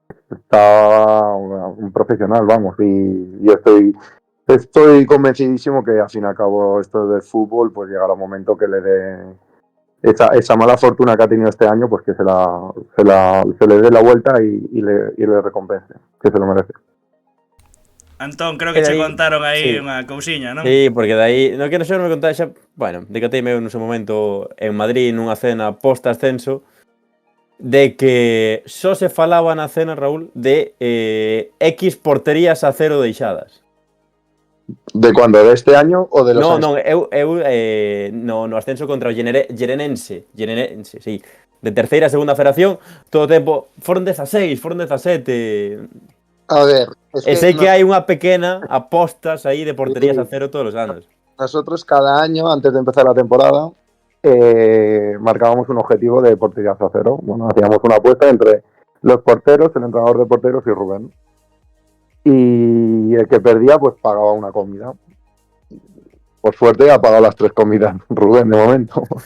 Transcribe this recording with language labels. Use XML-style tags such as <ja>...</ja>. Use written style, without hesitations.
<es>está un profesional, vamos, y yo estoy convencidísimo que al fin y al cabo esto del fútbol pues llegará un momento que le dé esa mala fortuna que ha tenido este año, pues que se le dé la vuelta y le recompense, que se lo merece.</es> <gl>Antón, creo que te contaron aí unha cousiña, non? Sí, porque dai, non quero xa non me contar xa, bueno, decateime no seu momento en Madrid nunha cena post-ascenso de que só se falaba na cena, Raúl, de X porterías a cero deixadas.</gl> <es>¿De cuándo? ¿De este año o de los años?</es> <gl>No ascenso contra o Llerenense, sí. De terceira a segunda federación, todo o tempo, foron 16, foron 17... A ver, sei que hai unha pequena apostas aí de porterías a cero todos os anos.</gl> <es>Nosotros cada año, antes de empezar la temporada, marcábamos un objetivo de porterías a cero. Bueno, hacíamos una apuesta entre los porteros, el entrenador de porteros y Rubén. Y el que perdía, pues pagaba una comida. Por suerte ha pagado las 3 comidas Rubén de momento.</es>